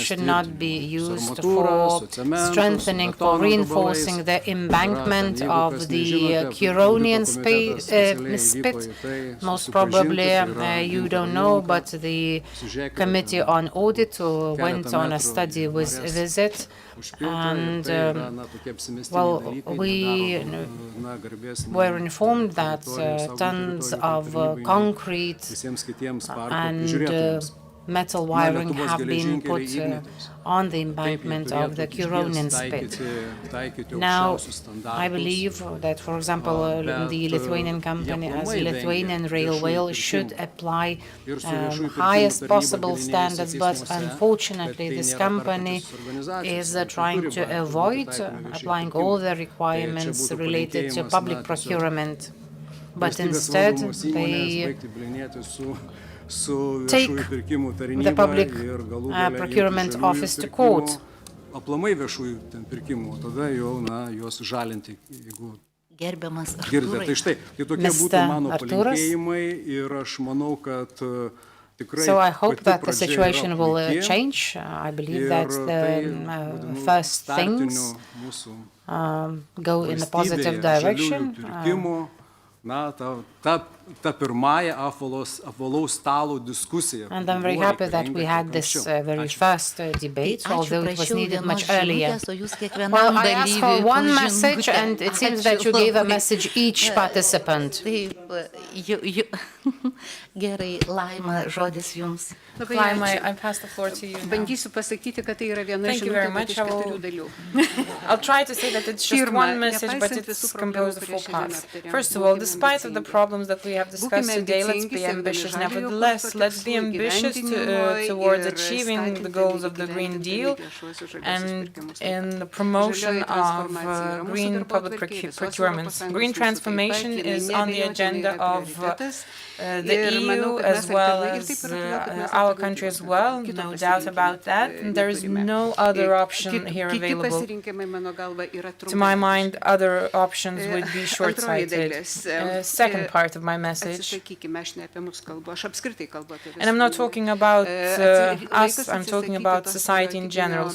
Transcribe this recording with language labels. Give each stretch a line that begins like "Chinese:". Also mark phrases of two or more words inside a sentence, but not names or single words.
English: should not be
Lithuanian: tvirtinimui. Su
English: used
Lithuanian: armatūra,
English: for
Lithuanian: su cementu, su
English: strengthening, for
Lithuanian: betono
English: reinforcing
Lithuanian: gabalais.
English: the embankment
Lithuanian: Yra, jeigu
English: of
Lithuanian: kas
English: the
Lithuanian: nežinote,
English: Curonian
Lithuanian: audito komitetas specialiai
English: spit.
Lithuanian: vyko į tai
English: Most
Lithuanian: susipažinti,
English: probably
Lithuanian: tai yra
English: you don't
Lithuanian: interviu,
English: know,
Lithuanian: kad
English: but the
Lithuanian: pasižiūrėkite,
English: Committee
Lithuanian: ten
English: on Audit went
Lithuanian: keletą
English: on a
Lithuanian: metrų
English: study with
Lithuanian: norės
English: visit,
Lithuanian: užpilta ir
English: and
Lithuanian: tai yra, na, tokie apsimestiniai
English: well,
Lithuanian: dalykai,
English: we
Lithuanian: nedaro, na, garbės nei
English: were informed that
Lithuanian: teritorijų, saugomų
English: tons
Lithuanian: teritorijų
English: of
Lithuanian: tarnybai, nei
English: concrete
Lithuanian: visiems kitiems parko
English: and
Lithuanian: prižiūrėtojams.
English: metal wiring
Lithuanian: Lietuvos
English: have been put
Lithuanian: geležinkeliai Ignitis.
English: on the
Lithuanian: Taip, jie
English: embankment of the
Lithuanian: turėtų
English: Curonian
Lithuanian: išties
English: spit.
Lithuanian: taikyti
English: Now,
Lithuanian: aukščiausius standartus.
English: I believe that, for example,
Lithuanian: Bet,
English: the Lithuanian company as
Lithuanian: aplamai
English: Lithuanian
Lithuanian: vengia
English: Railway
Lithuanian: viešųjų
English: should
Lithuanian: pirkimų.
English: apply
Lithuanian: Ir su viešųjų pirkimų
English: highest
Lithuanian: tarnyba
English: possible
Lithuanian: bylinėjasi
English: standards, but
Lithuanian: teismuose,
English: unfortunately
Lithuanian: bet tai
English: this
Lithuanian: nėra
English: company
Lithuanian: perkančiosios organizacijos,
English: is
Lithuanian: tai
English: trying
Lithuanian: turi
English: to
Lithuanian: būti
English: avoid
Lithuanian: taikomi viešieji
English: applying
Lithuanian: pirkimai.
English: all the
Lithuanian: Tai čia
English: requirements
Lithuanian: būtų
English: related to
Lithuanian: palinkėjimas,
English: public
Lithuanian: na, tiesiog
English: procurement, but
Lithuanian: valstybės
English: instead
Lithuanian: valdomos įmonės
English: they
Lithuanian: baigti bylinėtis su
English: take
Lithuanian: viešųjų pirkimų
English: the
Lithuanian: tarnyba
English: public
Lithuanian: ir galų gale
English: procurement
Lithuanian: imtis žaliųjų
English: office to
Lithuanian: pirkimų,
English: court.
Lithuanian: aplamai viešųjų ten pirkimų, o tada jau, na, juos žalinti, jeigu Gerbiamas girdite. Tai štai, tai tokie būtų
English: Mr.
Lithuanian: mano Artūras. palinkėjimai ir aš manau, kad tikrai
English: So I hope
Lithuanian: pati
English: that the
Lithuanian: pradžia yra
English: situation will
Lithuanian: puiki
English: change. I believe
Lithuanian: ir
English: that
Lithuanian: tai,
English: the
Lithuanian: vadinu,
English: first
Lithuanian: startinių
English: things
Lithuanian: mūsų
English: go in a positive
Lithuanian: valstybėje
English: direction.
Lithuanian: žaliųjų pirkimų, na, ta pirmąja apvalaus stalo diskusija.
English: And I'm very happy that we had this very first debate, although it was needed much earlier. Well, I asked for one message, and it seems that you gave a message each participant.
Lithuanian: Taip, gerai, Laima, žodis jums. Laima,
English: I pass the floor to you now.
Lithuanian: Bandysiu pasakyti, kad tai yra viena
English: Thank you very
Lithuanian: žinutė, bet
English: much.
Lithuanian: iš keturių dalių.
English: I'll try to say that it's just
Lithuanian: Pirma,
English: one message, but
Lithuanian: nepaisant
English: it's
Lithuanian: visų
English: composed of
Lithuanian: problemų,
English: four
Lithuanian: kurias
English: parts.
Lithuanian: šiandien aptarėm,
English: First of all,
Lithuanian: būkime
English: despite of the
Lithuanian: ambicingi.
English: problems that we have discussed
Lithuanian: Būkime
English: today, let's
Lithuanian: ambicingi,
English: be
Lithuanian: siekdami
English: ambitious
Lithuanian: žaliojo
English: nevertheless.
Lithuanian: kurso
English: Let's be
Lithuanian: tikslų
English: ambitious
Lithuanian: įgyvendinimo
English: towards
Lithuanian: ir
English: achieving the
Lithuanian: skatinti
English: goals of the Green Deal
Lithuanian: viešuosius žaliuosius
English: and
Lithuanian: pirkimus.
English: in the promotion
Lithuanian: Žalioji
English: of
Lithuanian: transformacija yra mūsų
English: green public
Lithuanian: darbotvarkėje, visos
English: procurements.
Lithuanian: ES
English: Green
Lithuanian: mūsų
English: transformation
Lithuanian: taip pat,
English: is
Lithuanian: jinai
English: on the
Lithuanian: neabejotinai
English: agenda
Lithuanian: yra
English: of
Lithuanian: prioritetas.
English: the EU as well as our country as well, no doubt about that. And there is no other option here available. To my mind, other options would be short-sighted. Second part of my message, and I'm not talking about us, I'm talking about society in general.